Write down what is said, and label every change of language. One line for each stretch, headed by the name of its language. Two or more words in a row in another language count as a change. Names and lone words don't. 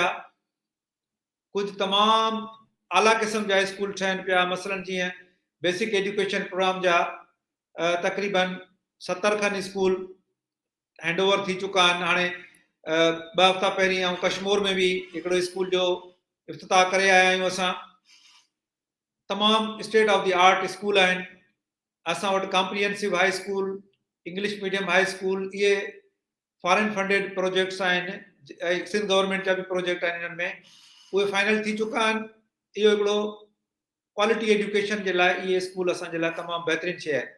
Sindhi: कुझु तमामु आला क़िस्म जा स्कूल ठहनि पिया, मसलन जीअं
English: basic education program
Sindhi: जा तक़रीबन 70 खनि स्कूल
English: hand over
Sindhi: थी चुका आहिनि। हाणे 2 हफ़्ता पहिरीं ऐं कश्मीर में बि हिकिड़ो स्कूल जो इफ़्तिताह करे आया आहियूं असां। तमामु
English: state of the art school
Sindhi: आहिनि। असां वटि
English: comprehensive high school, English medium high school,
Sindhi: इहे
English: foreign funded projects
Sindhi: आहिनि। सिंध गवर्नमेंट जा बि प्रोजेक्ट आहिनि इन्हनि में, उहे फाइनल थी चुका आहिनि। इहो हिकिड़ो
English: quality education
Sindhi: जे लाइ इहे स्कूल असांजे लाइ तमामु बहितरीनु शइ आहे।